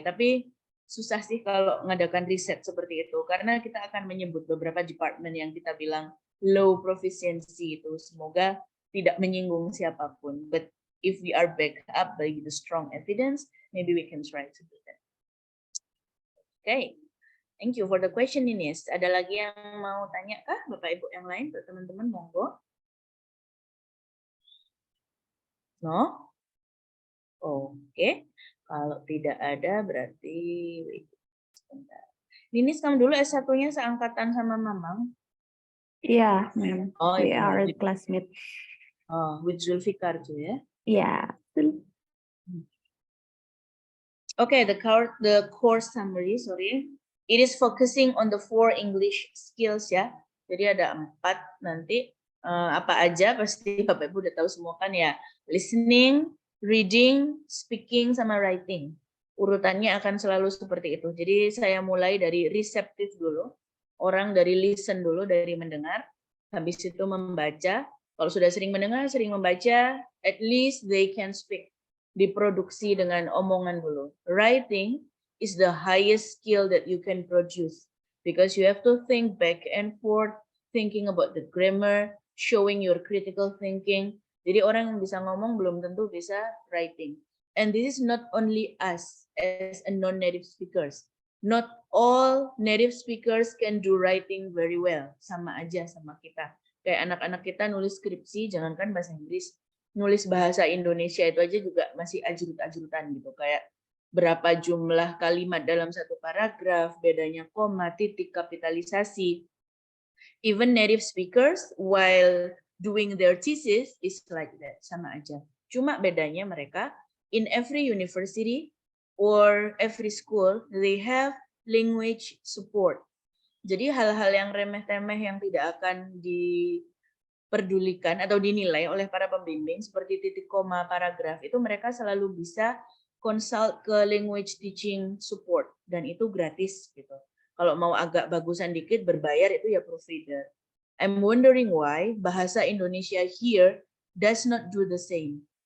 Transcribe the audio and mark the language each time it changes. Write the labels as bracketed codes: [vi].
[id] Tapi susah sih kalau ngadakan riset seperti itu karena kita akan menyebut beberapa department yang kita bilang low proficiency itu. Semoga tidak menyinggung siapapun. But [en] if we are backed up by the strong evidence, maybe we can try to do that. Okay, thank you for the question, Ines. [id] Ada lagi yang mau tanya kah, Bapak Ibu yang lain, teman-teman, monggo. No? Oke, kalau tidak ada berarti wait, sebentar. Ninis, kamu dulu S1-nya seangkatan sama Mamang? Iya, ma'am. Oh, [en] We [id] itu. [en] are classmates. Oh, with Zulfikar tuh ya. [id] Iya. [en] Okay, the course summary, sorry. It is focusing on the 4 English skills ya. [id] Jadi ada 4 nanti. Apa aja pasti Bapak Ibu udah tahu semua kan ya. [en] Listening, reading, speaking, sama writing. [id] Urutannya akan selalu seperti itu. Jadi saya mulai dari receptive dulu. Orang dari listen dulu, dari mendengar. Habis itu membaca. [en] Kalau sudah sering mendengar, sering membaca, at least they can speak. [id] Diproduksi dengan omongan dulu. [en] Writing is the highest skill that you can produce. Because you have to think back and forth, thinking about the grammar, showing your critical thinking. [id] Jadi orang yang bisa ngomong belum tentu bisa writing. [en] And this is not only us as a non-native speakers. Not all native speakers can do writing very well. [id] Sama aja sama kita. Kayak anak-anak kita nulis skripsi, jangankan bahasa Inggris, nulis bahasa Indonesia itu aja juga masih ajrut-ajrutan gitu. Kayak berapa jumlah kalimat dalam satu paragraf, bedanya koma, titik, kapitalisasi. [en] Even native speakers while doing their thesis is like that, [id] sama aja. Cuma bedanya mereka [en] in every university or every school they have language support. [id] Jadi hal-hal yang remeh-temeh yang tidak akan diperdulikan atau dinilai oleh para pembimbing seperti titik koma paragraf itu mereka selalu bisa consult ke language teaching support dan itu gratis gitu. Kalau mau agak bagusan dikit berbayar itu ya provider. [en] I'm wondering why bahasa Indonesia here does not do the same.